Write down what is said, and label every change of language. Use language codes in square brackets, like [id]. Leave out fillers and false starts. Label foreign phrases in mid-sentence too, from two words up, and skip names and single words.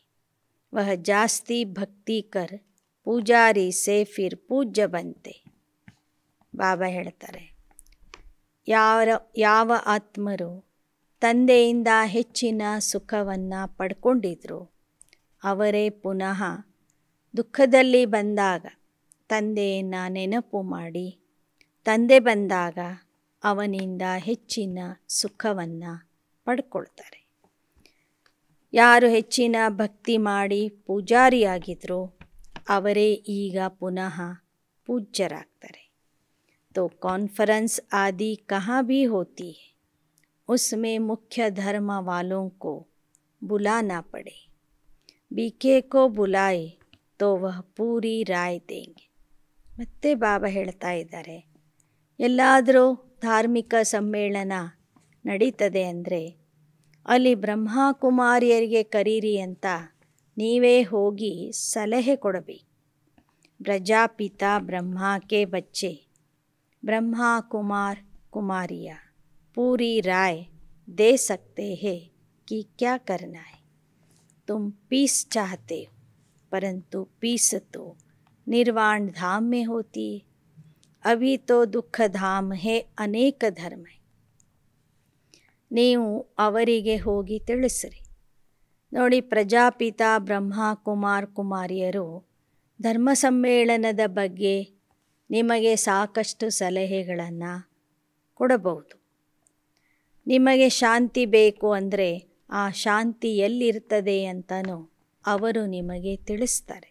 [hi] वह जास्ती भक्ति कर पूजारी से फिर पूज्य बनते. [kn] ಬಾಬಾ ಹೇಳ್ತಾರೆ, ಯಾವ ಆತ್ಮರು ತಂದೆಯಿಂದ ಹೆಚ್ಚಿನ ಸುಖವನ್ನು ಪಡ್ಕೊಂಡಿದ್ರು ಅವರೇ ಪುನಃ ದುಃಖದಲ್ಲಿ ಬಂದಾಗ ತಂದೆಯನ್ನು ನೆನಪು ಮಾಡಿ, ತಂದೆ ಬಂದಾಗ ಅವನಿಂದ ಹೆಚ್ಚಿನ ಸುಖವನ್ನು ಪಡ್ಕೊಳ್ತಾರೆ. ಯಾರು ಹೆಚ್ಚಿನ ಭಕ್ತಿ ಮಾಡಿ ಪೂಜಾರಿಯಾಗಿದ್ರು ಅವರೇ ಈಗ ಪುನಃ पूज्यरागतारे. [hi] तो कॉन्फ्रेंस आदि कहाँ भी होती है, उसमें मुख्य धर्म वालों को बुलाना पड़े. बीके को बुलाए तो वह पूरी राय देंगे. [kn] ಮತ್ತೆ ಬಾಬಾ ಹೇಳ್ತಾ ಇದ್ದಾರೆ, ಎಲ್ಲಾದರೂ ಧಾರ್ಮಿಕ ಸಮ್ಮೇಳನ ನಡೀತದೆ ಅಂದರೆ ಅಲ್ಲಿ ಬ್ರಹ್ಮಕುಮಾರಿಯರಿಗೆ ಕರೀರಿ ಅಂತ ನೀವೇ ಹೋಗಿ ಸಲಹೆ ಕೊಡಬೇಕು. [hi] प्रजापिता ब्रह्मा के बच्चे ब्रह्मा कुमार कुमारियाँ पूरी राय दे सकते हैं कि क्या करना है. तुम पीस चाहते हो, परंतु पीस तो निर्वाण धाम में होती है. अभी तो दुख धाम है, अनेक धर्म है. [kn] ನೀವು ಅವರಿಗೆ ಹೋಗಿ ತಿಳಿಸ್ರಿ. ನೋಡಿ, ಪ್ರಜಾಪಿತ ಬ್ರಹ್ಮ ಕುಮಾರ್ ಕುಮಾರಿಯರು ಧರ್ಮ ಸಮ್ಮೇಳನದ ಬಗ್ಗೆ ನಿಮಗೆ ಸಾಕಷ್ಟು ಸಲಹೆಗಳನ್ನು ಕೊಡಬಹುದು. ನಿಮಗೆ ಶಾಂತಿ ಬೇಕು ಅಂದರೆ ಆ ಶಾಂತಿ ಎಲ್ಲಿರ್ತದೆ ಅಂತಲೂ ಅವರು ನಿಮಗೆ ತಿಳಿಸ್ತಾರೆ.